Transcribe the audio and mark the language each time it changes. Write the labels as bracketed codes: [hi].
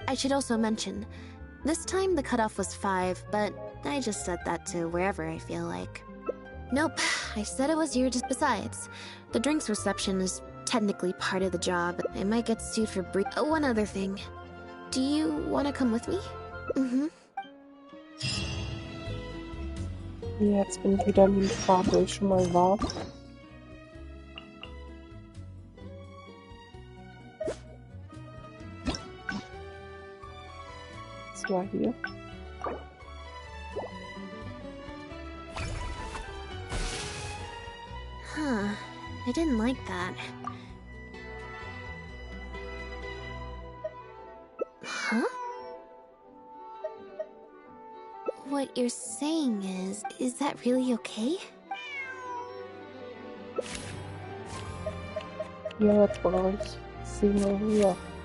[en] I should also mention, this time the cutoff was 5, but I just set that to wherever I feel like. Nope, I said it was here just besides. The drinks reception is technically part of the job. I might get sued for one other thing. Do you want to come with me? [de] Ja, jetzt bin ich wieder in dem Pfad, wo ich schon mal war. Das war hier. [en] Huh, I didn't like that. Huh? What you're saying is that really okay? [de] Ja, jetzt brauche ich sie nur hier.